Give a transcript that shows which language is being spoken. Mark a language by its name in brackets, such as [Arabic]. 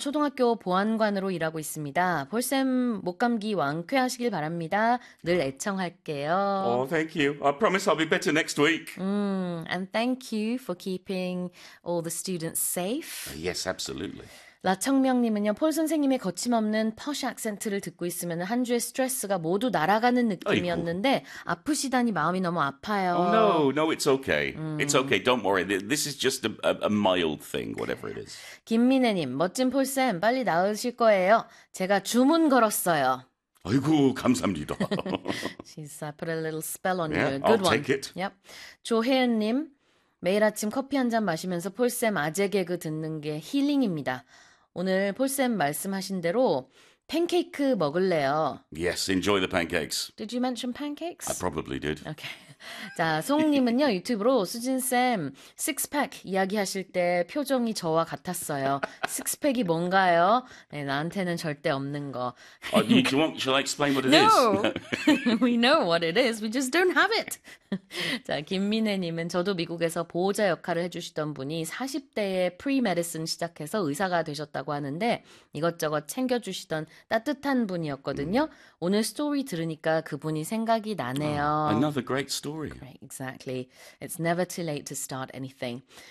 [Korean] 초등학교 보안관으로 일하고 있습니다. 볼쌤, 목감기 완쾌하시길 바랍니다. 늘 애청할게요. [English] Oh, thank you. I promise I'll be better next week. And thank you for keeping all the students safe. Yes, absolutely. [Korean] 라청명님은요. 폴 선생님의 거침없는 퍼시 악센트를 듣고 있으면 한 주의 스트레스가 모두 날아가는 느낌이었는데 아프시다니 마음이 너무 아파요. [English] Oh, no, no, it's okay. It's okay. Don't worry. This is just a mild thing, whatever it is. [Korean] 김민혜님, 멋진 폴쌤, 빨리 나으실 거예요. 제가 주문 걸었어요. 아이고, 감사합니다. [English] She's put a little spell on yeah, you. Good I'll one. Take it. [Korean] Yep. 조혜은님. 매일 아침 커피 한잔 마시면서 폴쌤 아재 개그 듣는 게 힐링입니다. 오늘 폴쌤 말씀하신 대로 팬케이크 먹을래요. [English] Yes, enjoy the pancakes. Did you mention pancakes? I probably did. Okay. [Korean] 자, 송님은요, 유튜브로 수진쌤 식스팩 이야기하실 때 표정이 저와 같았어요. 식스팩이 뭔가요? 네, 나한테는 절대 없는 거. [English] Shall I explain what it no. is? No! We know what it is. We just don't have it. [Korean] 자, 김민혜님은 저도 미국에서 보호자 역할을 해주시던 분이 40대에 프리메디슨 시작해서 의사가 되셨다고 하는데 이것저것 챙겨주시던 따뜻한 분이었거든요. 오늘 스토리 들으니까 그분이 생각이 나네요. [English] Another great story. story. Great, exactly. It's never too late to start anything.